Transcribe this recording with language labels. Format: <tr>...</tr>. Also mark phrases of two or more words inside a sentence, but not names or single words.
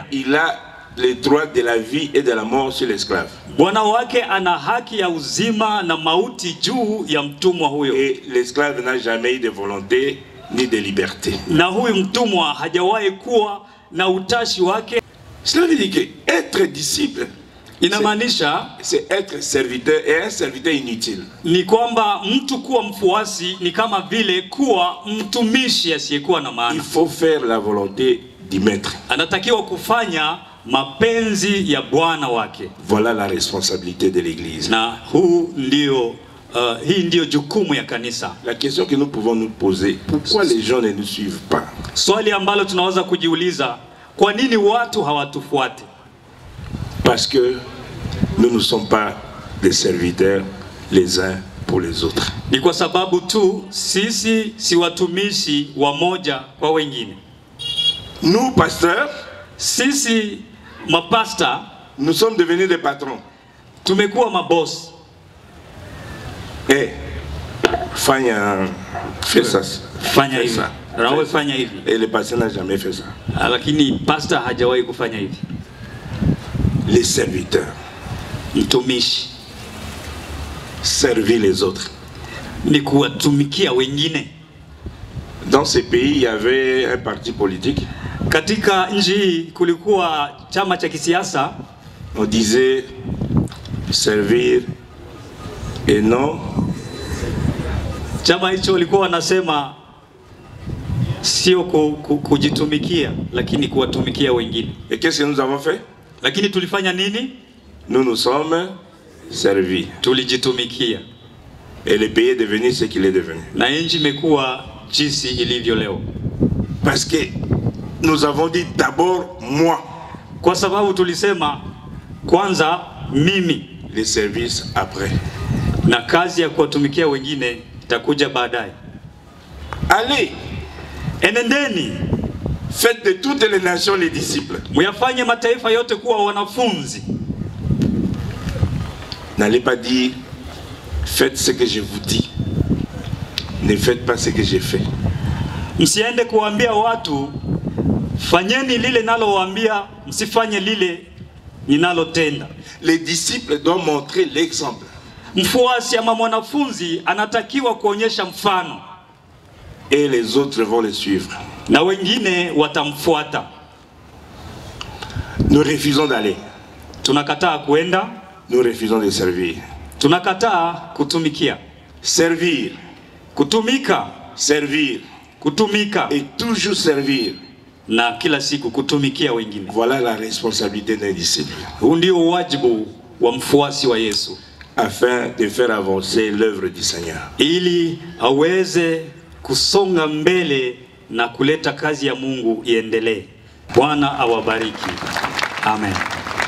<fr>Il a les droits de la vie et de la mort sur l'esclave.</fr> <sw>Bwana wake ana haki ya uzima na mauti juu ya mtumwa huyo.</sw> <fr>Et l'esclave n'a jamais eu de volonté ni de liberté.</fr> <sw>Na huyu mtumwa hajawahi kuwa na utashi wake.</sw> <fr>Cela veut dire que être disciple,</fr> <sw>inamaanisha</sw> <fr>c'est être serviteur, et un serviteur inutile.</fr> <sw>Ni kwamba mtu kuwa mfuasi ni kama vile kuwa mtumishi asiyekuwa na maana.</sw> <fr>Il faut faire la volonté du maître.</fr> <sw>Anatakiwa kufanya mapenzi ya Bwana wake.</sw> <fr>Voilà la responsabilité de l'église.</fr> <sw>Na hii ndio jukumu ya kanisa.</sw> <fr>La question que nous pouvons nous poser, pourquoi les gens ne nous suivent pas?</fr> <sw>Swali ambalo tunaweza kujiuliza, kwa nini watu hawatufuati?</sw> <fr>Parce que nous ne sommes pas des serviteurs les uns pour les autres.</fr> <sw>Ni kwa sababu tu sisi si watumishi wa moja kwa wengine.</sw> <fr>Nous pasteurs,</fr> <sw>sisi mapasta,</sw> <fr>nous sommes devenus des patrons.</fr> <sw>Tumekuwa maboss.</sw> <fr>Fanya fait ça.</fr> <sw>Fanya hivi. Rawe fanya hivi.</sw> <fr>Et le pasteur n'a jamais fait ça.</fr> <sw>Lakini pastor hajawahi kufanya hivi.</sw> <fr>Les serviteurs,</fr> <sw>mtumishi,</sw> <fr>servir les autres.</fr> <sw>Ni kuwatumikia wengine.</sw> <fr>Dans ce pays, il y avait un parti politique.</fr> <sw>Katika nchi hii kulikuwa chama cha kisiasa.</sw> <fr>On disait servir et non.</fr> <sw>Chama hicho walikuwa wanasema sio kujitumikia lakini kuwatumikia wengine.</sw> <fr>Et qu'est-ce que nous avons fait?</fr> <sw>Lakini tulifanya nini?</sw> <fr>Nous nous sommes servis.</fr> <sw>Tulijitumikia.</sw> <fr>Et le pays est devenu ce qu'il est devenu.</fr> <sw>Na nchi imekuwa jinsi ilivyo leo.</sw> <fr>Parce que nous avons dit d'abord moi.</fr> <sw>Kwa sababu tulisema kwanza mimi.</sw> <fr>Les services après.</fr> <sw>Na kazi ya kuwatumikia wengine itakuja baadaye.</sw> <fr>Allez,</fr> <sw>enendeni,</sw> <fr>faites de toutes les nations les disciples.</fr> <sw>Muyafanye mataifa yote kuwa wanafunzi.</sw> <fr>N'allez pas dire faites ce que je vous dis. Ne faites pas ce que j'ai fait.</fr> <sw>Msiende kuambia watu fanyeni lile nalowaambia, msifanye lile ninalotenda.</sw> <fr>Les disciples doivent montrer l'exemple.</fr> <sw>Mfuasi ama mwanafunzi anatakiwa kuonyesha mfano.</sw> <fr>Et les autres vont le suivre.</fr> <sw>Na wengine watamfuata.</sw> <fr>Nous refusons d'aller.</fr> <sw>Tunakataa kuenda.</sw> <fr>Nous refusons de servir.</fr> <sw>Tunakataa kutumikia.</sw> <fr>Servir.</fr> <sw>Kutumika.</sw> <fr>Servir.</fr> <sw>Kutumika.</sw> <fr>Et toujours servir.</fr> <sw>Na kila siku kutumikia wengine.</sw> <fr>Voilà la responsabilité d'un disciple.</fr> <sw>Huu ndio wajibu wa mfuasi wa Yesu.</sw> <fr>Afin de faire avancer l'œuvre du Seigneur.</fr> <sw>Ili aweze kusonga mbele na kuleta kazi ya Mungu iendelee. Bwana awabariki. Amen.</sw>